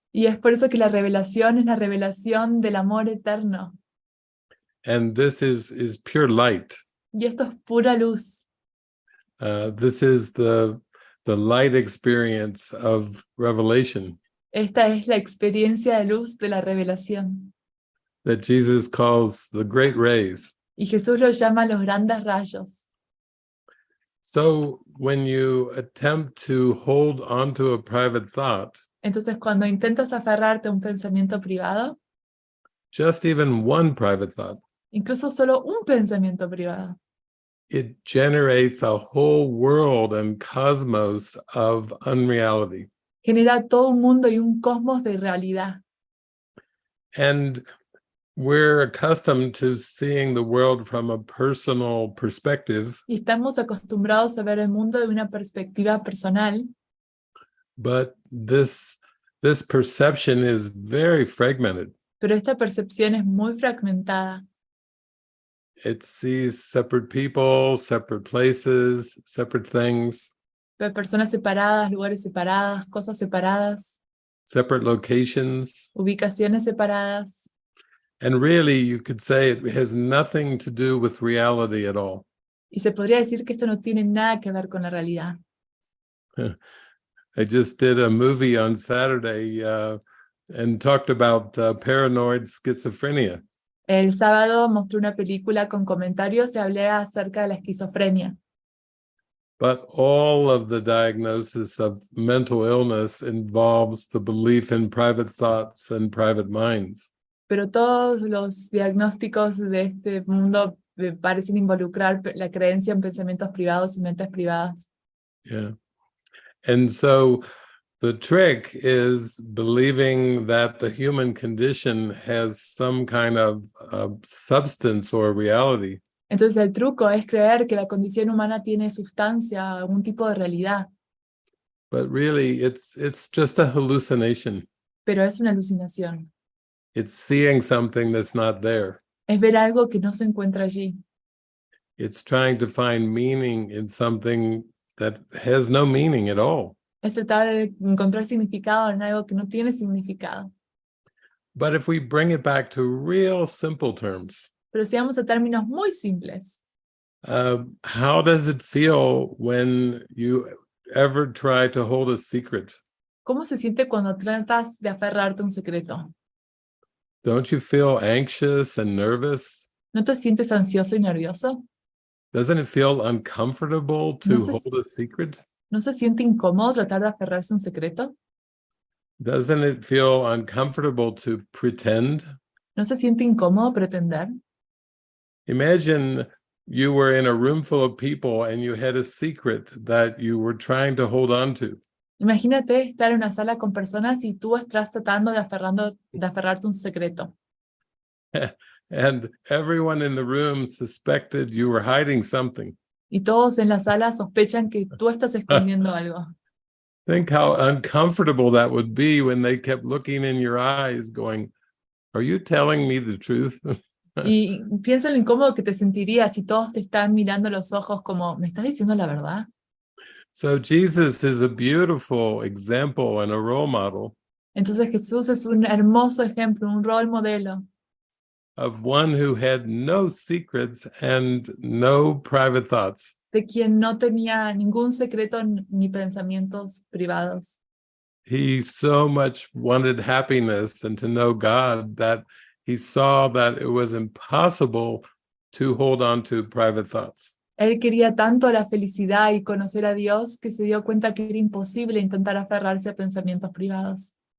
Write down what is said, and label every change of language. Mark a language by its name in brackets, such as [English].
[Spanish] Y es por eso que la revelación es la revelación del amor eterno. [English] And this is pure light. [Spanish] Y esto es pura luz. [English] This is the light experience of revelation [Spanish] Esta es la experiencia de luz de la revelación. [English] that Jesus calls the great rays. [Spanish] Y Jesús lo llama los grandes rayos. [English] So when you attempt to hold onto a private thought, [Spanish] Entonces, cuando intentas aferrarte a un pensamiento privado, [English] just even one private thought, [Spanish] incluso solo un pensamiento privado, [English] it generates a whole world and cosmos of unreality. [Spanish] genera todo un mundo y un cosmos de realidad. [English] And we're accustomed to seeing the world from a personal perspective, [Spanish] Y estamos acostumbrados a ver el mundo de una perspectiva personal, [English] but this perception is very fragmented. [Spanish] pero esta percepción es muy fragmentada. [English] It sees separate people, separate places, separate things, [Spanish] Ve personas separadas, lugares separadas, cosas separadas, [English] separate locations. [Spanish] ubicaciones separadas. [English] And really, you could say it has nothing to do with reality at all. [Spanish] Y se podría decir que esto no tiene nada que ver con la realidad. [English] I just did a movie on Saturday and talked about paranoid schizophrenia. [Spanish] El sábado mostré una película con comentarios y hablé acerca de la esquizofrenia. [English] But all of the diagnosis of mental illness involves the belief in private thoughts and private minds. [Spanish] Pero todos los diagnósticos de este mundo parecen involucrar la creencia en pensamientos privados y mentes privadas. [English] Yeah. And so the trick is believing that the human condition has some kind of substance or reality. [Spanish] Entonces el truco es creer que la condición humana tiene sustancia, algún tipo de realidad, [English] But really, it's just a hallucination. [Spanish] pero es una alucinación. [English] It's seeing something that's not there. [Spanish] Es ver algo que no se encuentra allí. [English] It's trying to find meaning in something that has no meaning at all. [Spanish] Es tratar de encontrar significado en algo que no tiene significado. [English] But if we bring it back to real simple terms, [Spanish] Pero si vamos a términos muy simples, [English] how does it feel when you ever try to hold a secret? [Spanish] ¿cómo se siente cuando tratas de aferrarte a un secreto? [English] Don't you feel anxious and nervous? [Spanish] ¿No te sientes ansioso y nervioso? [English] Doesn't it feel uncomfortable to [Spanish] No se- [English] hold a secret? [Spanish] ¿No se siente incómodo tratar de aferrarse a un secreto? [English] Doesn't it feel uncomfortable to pretend? [Spanish] ¿No se siente incómodo pretender? [English] Imagine you were in a room full of people and you had a secret that you were trying to hold on to. [Spanish] Imagínate estar en una sala con personas y tú estás tratando de aferrarte a un secreto. [English] And everyone in the room suspected you were hiding something. [Spanish] Y todos en la sala sospechan que tú estás escondiendo algo. [English] Think how uncomfortable that would be when they kept looking in your eyes going, are you telling me the truth? [Spanish] Y piensa en lo incómodo que te sentirías si todos te están mirando a los ojos como, ¿me estás diciendo la verdad? [English] So Jesus is a beautiful example and a role model [Spanish] Entonces Jesús es un hermoso ejemplo, un rol modelo [English] of one who had no secrets and no private thoughts. [Spanish] de quien no tenía ningún secreto ni pensamientos privados. [English] He so much wanted happiness and to know God that he saw that it was impossible to hold on to private thoughts. [Spanish] Él quería tanto la felicidad y conocer a Dios que se dio cuenta que era imposible intentar aferrarse a pensamientos privados.